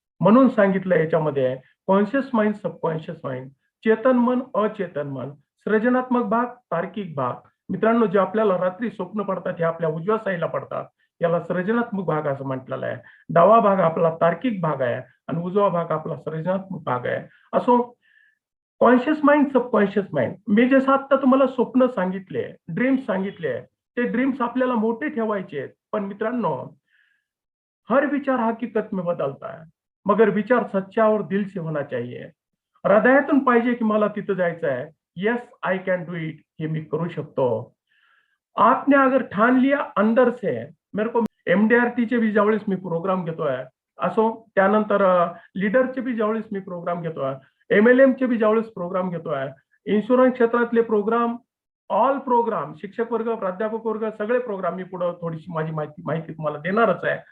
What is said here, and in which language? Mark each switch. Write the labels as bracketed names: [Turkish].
[Marathi] म्हणून सांगितलं याच्यामध्ये conscious mind, subconscious mind, Chetan मन, अचेतन मन, सृजनात्मक भाग, तार्किक भाग. मित्रांनो, जे आपल्याला रात्री स्वप्न पडतात हे आपल्या उजव्या साईडला पडतात. याला सृजनात्मक भाग असं म्हटलेलं आहे. डावा भाग आपला तार्किक भाग आहे आणि उजवा भाग आपला सृजनात्मक भाग आहे. असो, कॉन्शियस माइंड, सबकॉन्शियस माइंड. मी जसं आता तुम्हाला स्वप्न सांगितले, ड्रीम्स सांगितले, ते ड्रीम्स आपल्याला मोठे ठेवायचे आहेत. [Hindi] पण मित्रांनो, हर विचार हकीकत में बदलता है, मगर विचार सच्चा और दिल से होना चाहिए. [Marathi] हृदयातून पाहिजे की मला तिथं जायचं आहे. [English] yes I can do it, [Marathi] हे मी करू शकतो. [Hindi] आपने अगर ठान लिया अंदर से, मेरे को [Marathi] एमडीआरटी चे भी ज्यावेळेस मी प्रोग्राम घेतोय, असो त्यानंतर लीडरचे बी ज्यावेळेस मी प्रोग्राम घेतोय, एमएलएम चे बी ज्यावेळेस प्रोग्राम घेतोय, इन्शुरन्स क्षेत्रातले प्रोग्राम, ऑल प्रोग्राम, शिक्षक वर्ग, प्राध्यापक वर्ग, सगळे प्रोग्राम मी पुढे थोडीशी माझी माहिती तुम्हाला देणारच आहे.